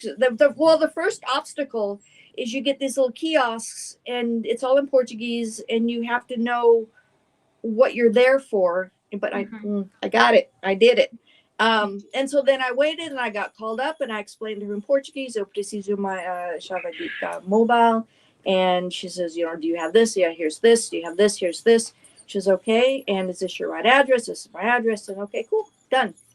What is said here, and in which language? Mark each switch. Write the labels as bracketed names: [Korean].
[English] The first obstacle is you get these little kiosks, and it's all in Portuguese, and you have to know what you're there for. But I got it. I did it. And so then I waited, and I got called up, and I explained to her in Portuguese. [Portuguese] Eu preciso my chave mobile. [English] And she says, do you have this? Yeah, here's this. Do you have this? Here's this. She says, okay. And is this your right address? This is my address. And okay, cool, done.